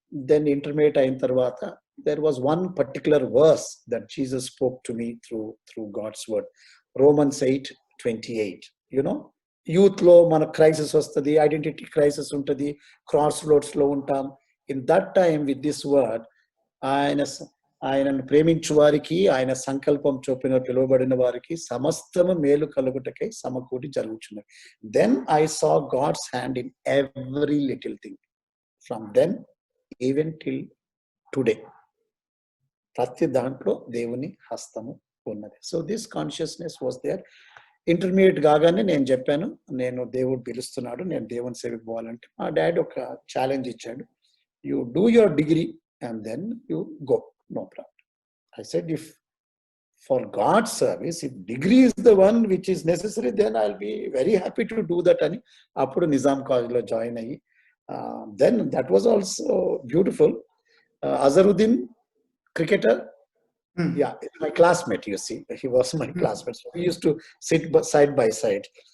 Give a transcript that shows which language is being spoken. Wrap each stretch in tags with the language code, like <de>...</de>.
<en>Then intermediate</en> <te>అయిన తర్వాత</te> <en>there was one particular verse that Jesus spoke to me through God's word. Romans 8:28.</en> <te>Youth లో మన crisis వస్తుంది, identity crisis ఉంటుంది, cross roads లో ఉంటాం.</te> <en>in that time with this word,</en> <te>ఆయనను ప్రేమించు వారికి, ఆయన సంకల్పం చొప్పున పిలువబడిన వారికి సమస్తము మేలు కలుగుటకై సమకూడి జరుగుచున్నది.</te> <en>Then I saw God's hand in every little thing. From then even till today</en> <te>ప్రతి దాంట్లో దేవుని హస్తము ఉన్నది.</te> <en>So this consciousness was there.</en> <te>Intermediate కాగానే నేను చెప్పాను, నేను దేవుడు పిలుస్తున్నాడు, నేను దేవుని సేవకు పోవాలంటే మా డాడీ ఒక ఛాలెంజ్ ఇచ్చాడు.</te> <en>You do your degree and then you go, no problem. I said, if for God's service, if degree is the one which is necessary, then I'll be very happy to do that</en> <te>ani appudu Nizam college lo join ayi.</te> <en>Then that was also beautiful. Azharuddin, cricketer, yeah, my classmate, you see, he was my classmate, so we used to sit side by side.</en>